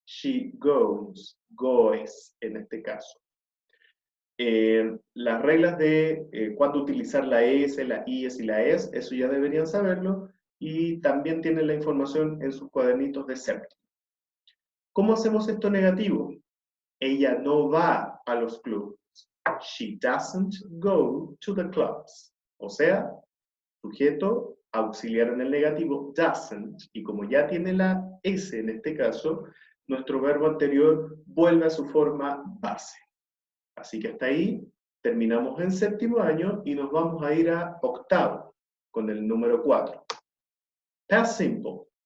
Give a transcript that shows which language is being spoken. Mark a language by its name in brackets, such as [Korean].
[English] She goes, goes [Spanish] en este caso. Las reglas de cuándo utilizar la S, la IS y la ES, eso ya deberían saberlo, y también tienen la información en sus cuadernitos de séptimo. ¿Cómo hacemos esto negativo? Ella no va a los clubs. [English] She doesn't go to the clubs. [Spanish] O sea, sujeto auxiliar en el negativo, doesn't, y como ya tiene la S en este caso, nuestro verbo anterior vuelve a su forma base. Así que hasta ahí terminamos en séptimo año y nos vamos a ir a octavo, con el número 4. Past simple.